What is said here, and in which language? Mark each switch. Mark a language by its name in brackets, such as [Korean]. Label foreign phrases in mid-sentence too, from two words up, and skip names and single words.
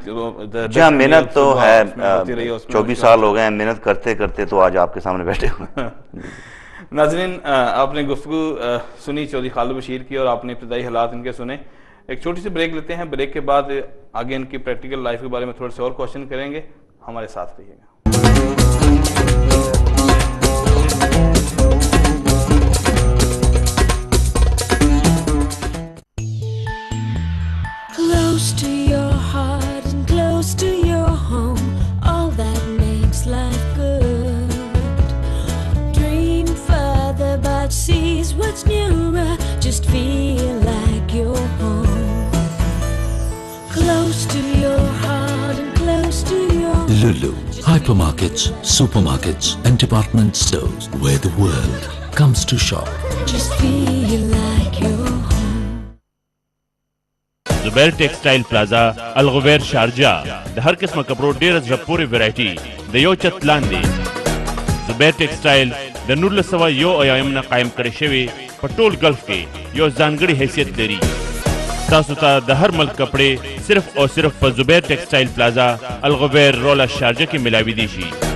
[Urdu] جی ہاں محنت تو ہے, 24 سال ہو گئے ہیں محنت کرتے کرتے, تو آج آپ کے سامنے بیٹھے ہوئے ہیں. ناظرین, آپ نے گفتگو سنی چودھری خالد بشیر کی اور آپ نے ابتدائی حالات ان کے سنے. ایک چھوٹی سی بریک لیتے ہیں, بریک کے بعد آگے ان کی [English] practical life [Urdu] کے بارے میں تھوڑے سے اور کوشچن کریں گے. ہمارے ساتھ رہیے گا. [English] Close to your heart and close to your home, all that makes life good. Dream further but seize what's nearer, just feel like you're home. Close to your heart and close to your home. Lulu, hypermarkets, supermarkets and department stores where the world comes to shop. Just feel like you're home. [Pashto] زبیر ٹیکسٹائل پلازا الغویر شارجہ د هر قسمه کپړو ډیره زړه پورې ویرایټي د یو چت لاندې. زبیر ټیکسټایل د 1901 نه قایم کړی شوی په ټول گلف کې یو ځانګړی حیثیت لري. تاسو ته د هر ملک کپړې صرف او صرف په زبیر ټیکسټایل پلازا الغویر رولا شارجه کې ملاوي دي شي.